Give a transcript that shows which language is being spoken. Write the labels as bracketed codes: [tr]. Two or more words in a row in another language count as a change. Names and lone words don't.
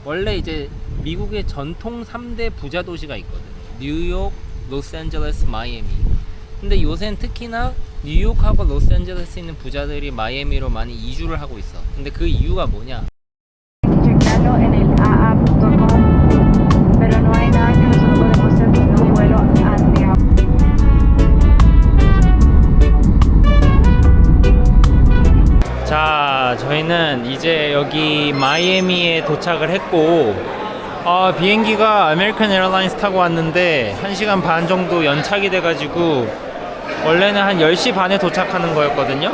[ko] 원래 이제 미국의 전통 3대 부자 도시가 있거든. 뉴욕, 로스앤젤레스, 마이애미. 근데 요새는 특히나 뉴욕하고 로스앤젤레스에 있는 부자들이 마이애미로 많이 이주를 하고 있어. 근데 그 이유가 뭐냐? [es] Checarlo en el aa.com, pero no hay nada que nosotros podemos hacer con un vuelo hacia. [ko] 자, 저희는 이제 여기 마이애미에 도착을 했고, 비행기가 아메리칸 에어라인스 타고 왔는데 1시간 반 정도 연착이 돼가지고 원래는 한 10시 반에 도착하는 거였거든요.